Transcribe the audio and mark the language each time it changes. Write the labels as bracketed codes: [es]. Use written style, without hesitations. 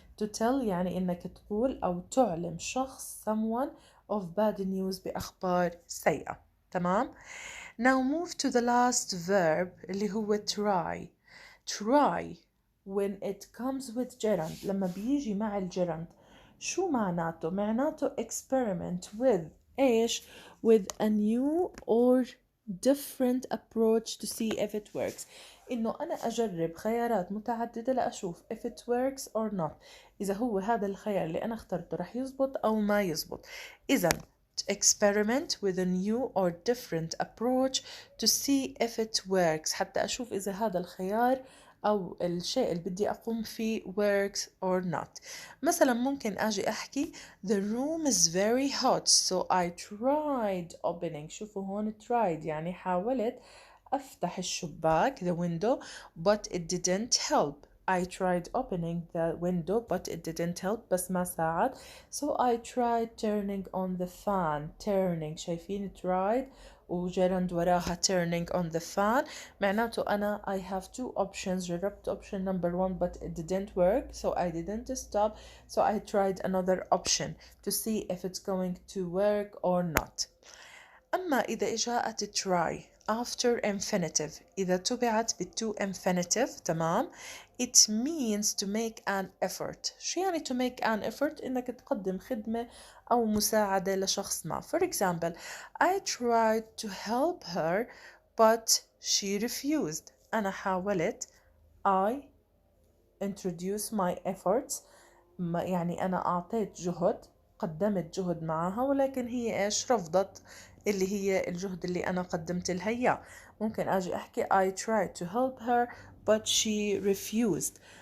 [en] To tell [ar] يعني إنك تقول أو تعلم شخص [en] someone of bad news [ar] بأخبار سيئة. تمام. [en] Now move to the last verb [ar] اللي هو [en] try. Try when it comes with gerund [ar] لما بيجي مع الجرند شو معناته؟ معناته [en] experiment with [ar] إيش؟ [en] with a new or different approach to see if it works. [ar] إنه أنا أجرب خيارات متعددة لأشوف [en] if it works or not. [ar] إذا هو هذا الخيار اللي أنا اخترته رح يزبط أو ما يزبط. [en] إذا experiment with a new or different approach to see if it works. [ar] حتى أشوف إذا هذا الخيار أو الشيء اللي بدي أقوم فيه [en] works or not. [ar] مثلا ممكن أجي أحكي [en] the room is very hot so I tried opening. [ar] شوفوا هون tried يعني حاولت أفتح الشباك [en] the window [ar] but it didn't help. [en] I tried opening the window but it didn't help. [ar] بس ما ساعد. [en] So I tried turning on the fan. Turning شايفين tried [ar] وجرند وراها [en] turning on the fan. [ar] معناته أنا [en] I have two options. جربت option number one but it didn't work so I didn't stop. So I tried another option to see if it's going to work or not. [ar] أما إذا جاءت try after infinitive إذا تبعت بالto infinitive. تمام. [en] It means to make an effort. [ar] شو يعني [en] to make an effort؟ [ar] إنك تقدم خدمة أو مساعدة لشخص ما. [en] For example, I tried to help her but she refused. [ar] أنا حاولت. [en] I introduce my efforts. [ar] يعني أنا أعطيت جهد قدمت جهد معها ولكن هي إيش رفضت اللي هي الجهد اللي أنا قدمت لها إياه. ممكن أجي أحكي [en] I tried to help her but she refused.